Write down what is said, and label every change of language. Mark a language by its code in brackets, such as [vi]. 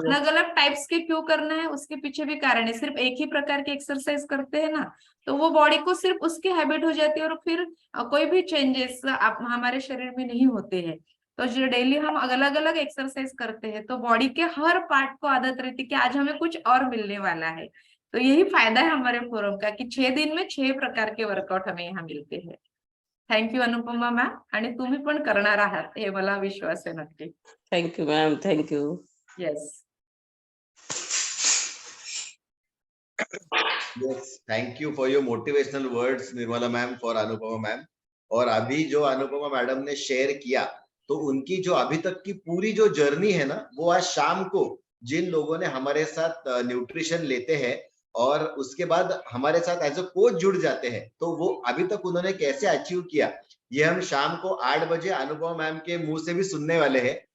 [hi] अलग अलग टाइप्स के क्यों करना है उसके पीछे भी कारण है। सिर्फ एक ही प्रकार की एक्सरसाइज करते हैं ना तो वो बॉडी को सिर्फ उसकी हैबिट हो जाती है और फिर कोई भी चेंजेस हमारे शरीर में नहीं होते हैं। तो जो डेली हम अलग अलग एक्सरसाइज करते हैं तो बॉडी के हर पार्ट को आदत रहती है कि आज हमें कुछ और मिलने वाला है। तो यही फायदा है हमारे फोरम का कि 6 दिन में 6 प्रकार के वर्कआउट हमें यहाँ मिलते हैं। [mr] थँक्यू अनुपमा मॅम, आणि तुम्ही पण करणार आहात हे मला विश्वास आहे नक्की. [en] Thank you, ma'am. Thank you. Yes. Yes, thank you for your motivational words, Nirmala ma'am, for Anupama ma'am. [hi] और अभी जो अनुपमा मैडम ने शेयर किया तो उनकी जो अभी तक की पूरी जो जर्नी है ना वो आज शाम को जिन लोगों ने हमारे साथ न्यूट्रिशन लेते हैं और उसके बाद हमारे साथ एज अ कोच जुड़ जाते हैं तो वो अभी तक उन्होंने कैसे अचीव किया ये हम शाम को 8 बजे अनुपमा मैम के मुंह से भी सुनने वाले हैं।